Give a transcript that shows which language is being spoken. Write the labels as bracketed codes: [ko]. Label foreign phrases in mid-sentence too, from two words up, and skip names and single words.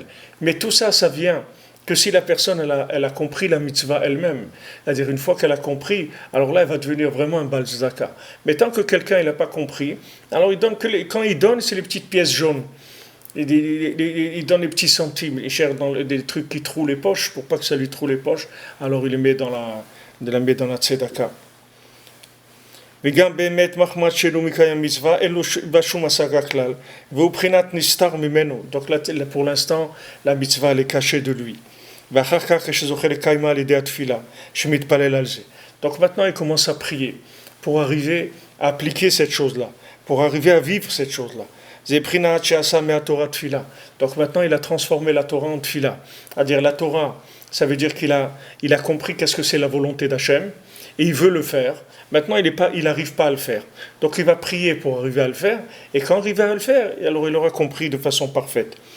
[fr] Mais tout ça, ça vient que si la personne elle a compris la mitzvah elle-même, c'est-à-dire une fois qu'elle a compris, alors là elle va devenir vraiment un [he] בעל צדקה. [fr] Mais tant que quelqu'un n'a pas compris, alors quand il donne, c'est les petites pièces jaunes. Il donne les petits centimes, il cherche dans des trucs qui trouent les poches, pour pas que ça lui troue les poches, alors il les met dans la tzedaka. [he] וגם באמת מחמד שלו מקיים מצווה, אין לו בה שום השגה כלל, והוא בחינת נסתר ממנו. [fr] Donc là, pour l'instant, la mitzvah elle est cachée de lui. [he] ואחר כך כשזוכה לקיימה על ידי התפילה, שמתפלל על זה. [fr] Donc maintenant, il commence à prier pour arriver à appliquer cette chose-là, pour arriver à vivre cette chose-là. [he] זה בחינת שעשה מהתורה תפילה. [fr] Donc maintenant, il a transformé la Torah en tfila. C'est-à-dire la Torah, ça veut dire qu'il a compris qu'est-ce que c'est la volonté d'Hachem. et il veut le faire. Maintenant, il n'arrive pas à le faire. Donc, il va prier pour arriver à le faire. Et quand il arrive à le faire, alors il aura compris de façon parfaite.